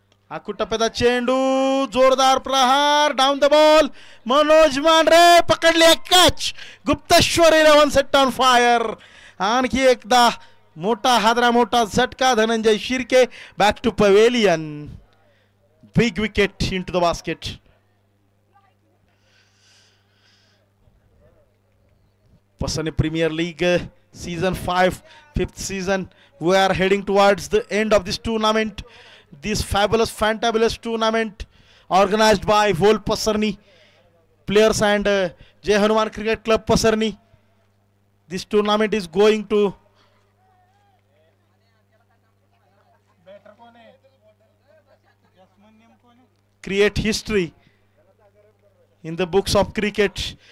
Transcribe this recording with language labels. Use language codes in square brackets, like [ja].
[mr] आखू टप्प्याचा चेंडू. जोरदार प्रहार. [en] Down the ball. [mr] Manoj Mandhare पकडले. Catch. Gupteshwar 11 [en] Set on fire. [mr] आणखी एकदा मोठा हादरा, मोठा झटका. Dhananjay Shirke [en] Back to pavilion. Big wicket into the basket. Pasarni premier league season 5, 5th season. We are heading towards the end of this tournament, this fabulous, fantabulous tournament organized by Wolf Pasarni players and Jai Hanuman Cricket Club Pasarni. This tournament is going to create history in the books of cricket.